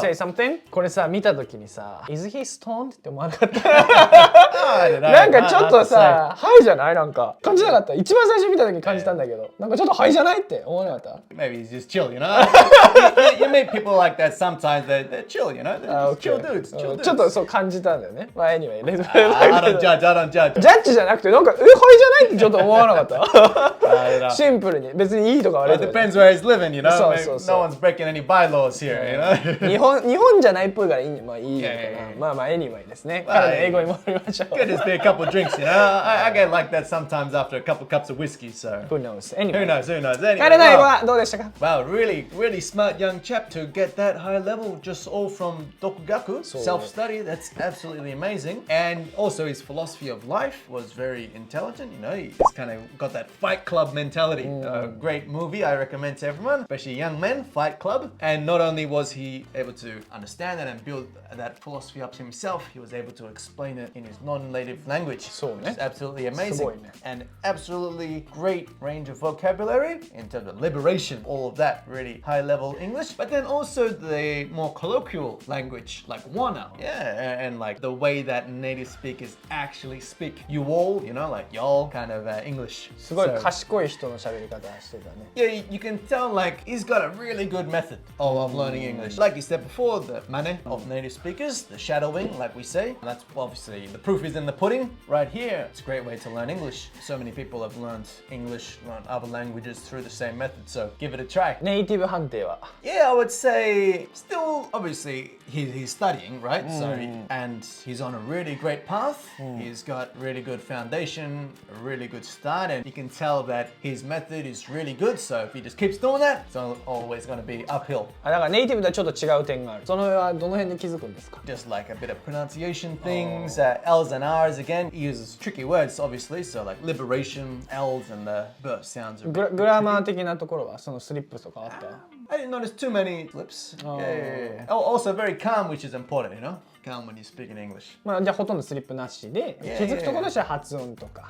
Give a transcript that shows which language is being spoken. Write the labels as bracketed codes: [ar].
[en] say something, [ja] これさ、見たときにさ、 [en] Is he stoned? [ja] って思わなかった。なんかちょっとさ、ハイじゃないなんか。感じなかった。一番最初見たとき感じたんだけど、なんかちょっとハイじゃないって思わなかった。 [en] Maybe he's just chill, you know? you meet people like that sometimes, they're chill, you know? They're just chill dudes, chill dudes. [ja] ちょっとそう感じたんだよね。まあ、 [en] anyway, I don't judge, I don't judge. [ja] ジャッジじゃなくて、なんか、ハイじゃないってちょっと思わなかった。シンプルに。別にいいとか悪い [en] It [ja] とか。 [en] depends where he's living, you know? [ja] そう [en] Maybe [ja] そうそう。 [en] no one's breaking any bylaws here, you know? [ja] 日本じゃないっぽいからいいね。まあいいのかな。 [en] Yeah. [ja] まあまあ [en] anyway [ja] ですね。彼の英語に戻りましょう。 [en] Could just be a couple drinks, you know? I get like that sometimes after a couple cups of whiskey, so. Who knows? Who Anyway. knows, who knows? Anyway, [ja] 彼の英語はどうでしたか？ [en] wow, really, really smart young chap to get that high level just all from Dokugaku, self-study. That's absolutely amazing. And also his philosophy of life was very intelligent, you know? He's kind of got that Fight Club mentality. Great movie, I recommend to everyone, especially young men, Fight Club. And not only was he able to understand that and build that philosophy up himself, he was able to explain it in his non-native language. Which is absolutely amazing. And absolutely great range of vocabulary in terms of liberation, all of that really high level English. But then also the more colloquial language, like wana. Yeah, and like the way that native speakers actually speak. You all, you know, like y'all kind of English. [ja] すごい賢い人の喋り方してたね。 [en] Yeah, you can tell like he's got a really good method of learning English. Like you said before, the mane of native speakers, the shadowing, like we say. And that's obviously the proof is in the pudding right here. It's a great way to learn English. So many people have learned English, learned other languages through the same method. So give it a try. [ja] ネイティブ判定は [en] Yeah, I would say still obviously he's studying, right? So and he's on a really great path. He's got really good foundation, a really good start, and you can tell that his method is really good. So if he just keeps doing that, it's always going to be uphill. [ja] だからネイティブとはちょっと違う点がある。その辺はどの辺で気づくんですか？ [en] Just like a bit of pronunciation things, L's and R's again. He uses tricky words, obviously. So like liberation, L's and the birth sounds. [ja] グラマー的なところはそのスリップとかあった？ [en] I didn't notice too many slips. Yeah. Also very calm, which is important, you know? Calm when you speak in English. [ja] まあじゃあほとんどスリップなしで気づくところとしては発音とか。